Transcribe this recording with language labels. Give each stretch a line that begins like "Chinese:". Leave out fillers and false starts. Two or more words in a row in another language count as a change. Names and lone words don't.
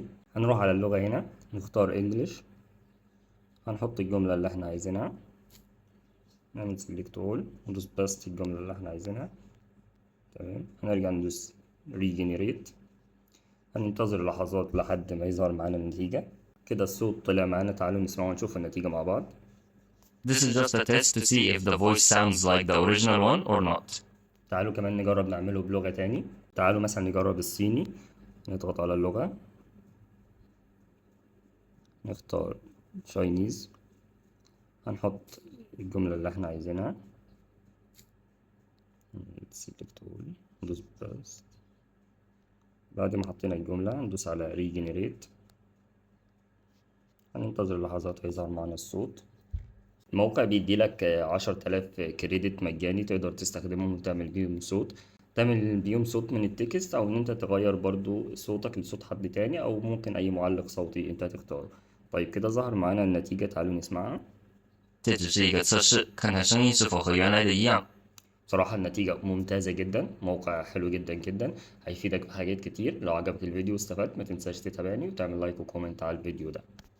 Arabic: هنروح على اللغة هنا، نختار انجليش، هنحط الجملة اللي احنا عايزينها، نعمل
English: select all
Arabic: وندوس باست الجملة اللي احنا عايزينها. تمام، هنرجع ندوس ريجنريت، هننتظر لحظات لحد ما يظهر معانا النتيجة. كده الصوت طلع معانا، تعالوا نسمعه ونشوف النتيجة مع بعض.
English: This is just a test to see if the voice sounds like the original one or not.
Arabic: تعالوا كمان نجرب نعمله بلغة تاني. تعالوا مثلا نجرب الصيني، نضغط على اللغة، نختار Chinese، هنحط الجملة اللي احنا عايزينها،
English: select all
Arabic: ندوس بس. بعد ما حطينا الجملة ندوس على regenerate، هننتظر لحظات هيظهر معنا الصوت. الموقع بيديلك 10,000 كريدت مجاني تقدر تستخدمهم وتعمل بيهم صوت. تعمل بيهم صوت من التكست، او ان انت تغير برضو صوتك لصوت حد تاني، او ممكن اي معلق صوتي انت تختاره. طيب كده ظهر معانا النتيجة، تعالوا نسمعها.
Chinese: 这只是一个测试，看看声音是否和原来的一样。
Arabic: صراحة النتيجة ممتازة جدا، موقع حلو جدا جدا، هيفيدك بحاجات كتير. لو عجبك الفيديو واستفدت ما تنساش تتابعني وتعمل لايك وكومنت على الفيديو ده.